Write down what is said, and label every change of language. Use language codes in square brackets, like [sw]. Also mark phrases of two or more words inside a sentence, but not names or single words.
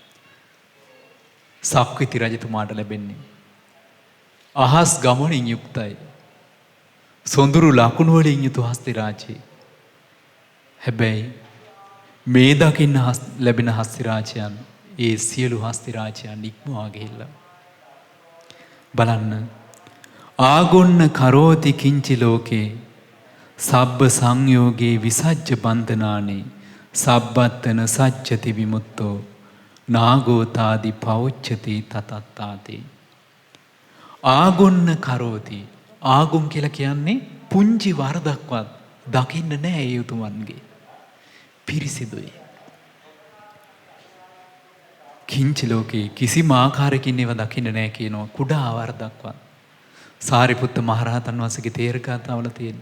[si] සක්විති රජතුමාට ලැබෙන්නේ. අහස් ගමනින් යුක්තයි. සොඳුරු ලකුණු වලින් යුතු හස්ති රාජී. හැබැයි මේ දකින්න ලැබෙන හස්ති රාජයන් ඒ සියලු හස්ති රාජයන් ඉක්මවා ගිහිල්ලා. බලන්න. [pi] ආගොන්න කරෝති කිංචි ලෝකේ සබ්බ සංයෝගේ විසජ්ජ බන්ධනානේ සබ්බත්තන සච්චති විමුක්තෝ නාගෝතාදි පෞච්චති තතත්තාති. ආගොන්න කරෝති. [si] ආගොන් කියලා කියන්නේ පුංචි වරදක්වත් දකින්න නෑ ඒ උතුමන්ගේ. පිරිසිදුයි. [pi] කිංචි ලෝකේ [si] කිසිම ආකාරයකින් ඒවා දකින්න නෑ කියනවා. කුඩා වරදක්වත්. සාරිපුත්ත මහරහතන් වහන්සේගේ තේරගතාවල තියෙනවා.